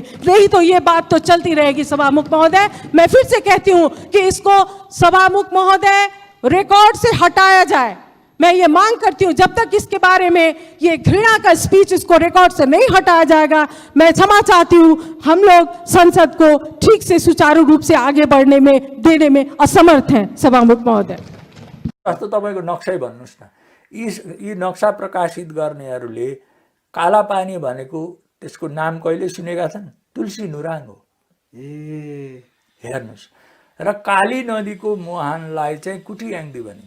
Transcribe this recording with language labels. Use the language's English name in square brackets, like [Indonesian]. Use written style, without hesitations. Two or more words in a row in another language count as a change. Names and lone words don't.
[Hindi] नहीं तो ये बात तो चलती रहेगी सभामुख महोदय। मैं फिर से कहती हूँ कि इसको सभामुख महोदय रिकॉर्ड से हटाया जाए। मैं ये मांग करती हूँ, जब तक इसके बारे में ये घृणा का स्पीच इसको रिकॉर्ड से नहीं हटाया जाएगा, मैं क्षमा चाहती हूँ। हम लोग संसद को ठीक से सुचारू रूप से आगे बढ़ने में देने में असमर्थ हैं सभामुख महोदय। [Nepali] जस्तो तपाईको नक्सै भन्नुस् न, यी नक्सा प्रकाशित गर्नेहरूले कालापानी भनेको त्यसको नाम कहिले सुनेका छन्? तुलसी नुराङ हो। हेर्नुस्, र काली नदीको मुहानलाई चाहिँ कुटी याङ्दी भनिन्छ।